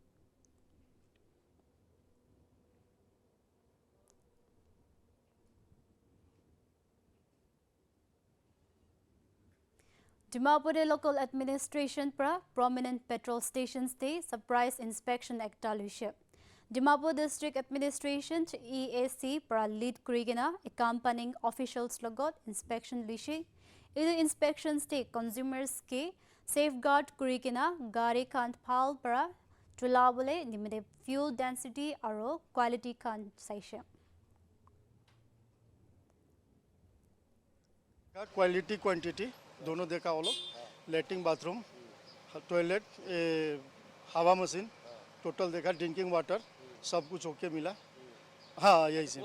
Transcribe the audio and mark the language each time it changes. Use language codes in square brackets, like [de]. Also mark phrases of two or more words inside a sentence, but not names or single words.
[nag] Dimapur [en] local administration [nag] pra [en] prominent petrol stations [nag] de [en] surprise inspection [nag] ektalushe Dimapur District Administration EAC pra lead kurigina [en] accompanying officials [nag] logot inspection lishe. Idu inspections de consumers ke safeguard kurigina gari khan phal pra chulabole nimide [en] fuel density [nag] aro quality khan saishe. [en] quality quantity [hi] दोनों देखा वो लोग [en] latrine bathroom toilet [hi] हवा मशीन टोटल देखा [en] drinking water [hi] सब कुछ ओके मिला हाँ यही से